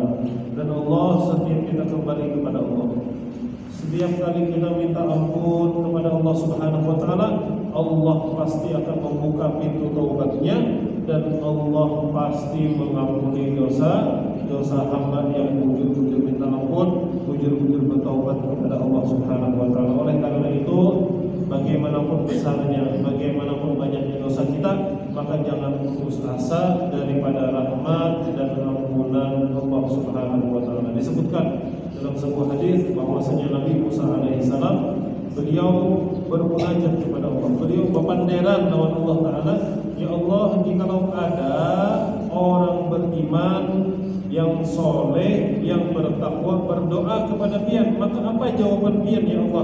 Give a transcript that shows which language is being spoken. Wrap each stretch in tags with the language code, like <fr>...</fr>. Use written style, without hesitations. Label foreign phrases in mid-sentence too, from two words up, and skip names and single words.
<id>Dan Allah setiap kita kembali kepada Allah, setiap kali kita minta ampun kepada</id> <ar>الله سبحانه وتعالى,</ar> <id>Allah pasti akan membuka pintu taubatnya dan Allah pasti mengampuni dosa hamba yang bujur-bujur minta ampun, bujur-bujur bertaubat kepada</id> <ar>الله سبحانه وتعالى.</ar> <id>Oleh karena itu, bagaimanapun besarnya, bagaimanapun banyaknya dosa kita, maka jangan putus asa daripada rahmat dan ampunan</id> <ar>الله سبحانه وتعالى.</ar> <id>Disebutkan dalam sebuah hadis bahwasanya Nabi Musa alaihissalam beliau bermunajat kepada Allah, beliau berpanderan lawan Allah taala,</id> <ar>يا الله,</ar> <id>jikalau ada orang beriman yang soleh, yang bertakwa, berdoa kepada pian, maka apa jawaban pian</id> <ar>يا الله?</ar>